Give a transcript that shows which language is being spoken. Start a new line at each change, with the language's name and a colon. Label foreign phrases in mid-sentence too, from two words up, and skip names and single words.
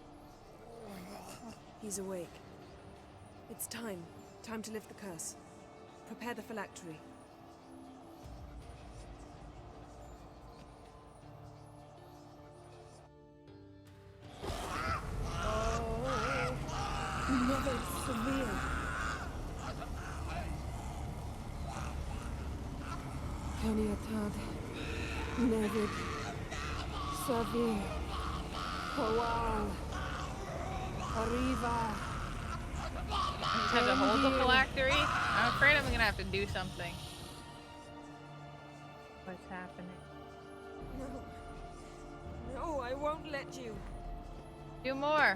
English: He's awake. It's time. Time to lift the curse. Prepare the phylactery. Never severe. Caniatad. Nevid. Savir. Kowal. Arriva. I just have to hold the phylactery. I'm afraid I'm gonna have to do something. What's happening? No. No, I won't let you. Do more.